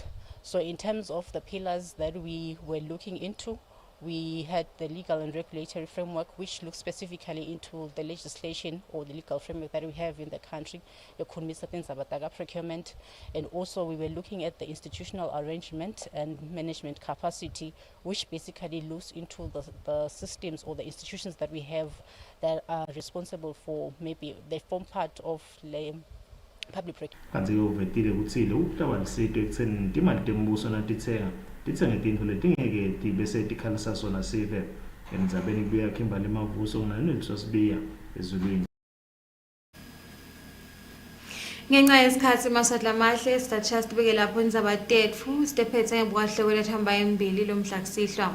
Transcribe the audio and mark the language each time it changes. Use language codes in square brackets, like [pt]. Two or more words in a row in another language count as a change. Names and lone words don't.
[en] So in terms of the pillars that we were looking into, we had the legal and regulatory framework, which looks specifically into the legislation or the legal framework that we have in the country, the Tindzaba procurement, and also we were looking at the institutional arrangement and management capacity, which basically looks into the systems or the institutions that we have that are responsible for, maybe they form part of the public procurement. [ss] Kanti uvetile ukuthi lokutawalisito ekutheni timali tembuso natitsenga titsenge tintfo letingeke tibese tikhalisa sona sive endzabeni kubuya Kimberly Mavuso nganelisoSibiya ezulwini. Ngenxa yesikhathi Maswati lamahle sitatshaya sibeke lapho indzaba tetfu sitephethe ngebukahle lethamba embili lomhla kusihlwa.